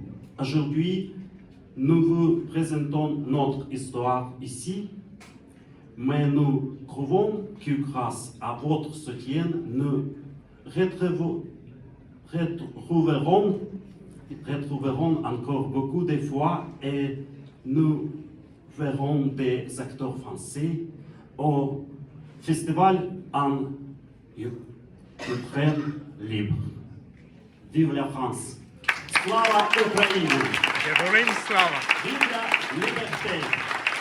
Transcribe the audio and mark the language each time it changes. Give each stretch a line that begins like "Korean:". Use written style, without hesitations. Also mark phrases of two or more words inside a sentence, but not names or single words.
French: Aujourd'hui, nous vous présentons notre histoire ici, mais nous croyons que grâce à votre soutien, nous retrouverons encore beaucoup de fois et nous verrons des acteurs français au festival en Ukraine libre. Vive la France!
Ukrainian: Слава Україні! Героям слава!
French: Vive la liberté!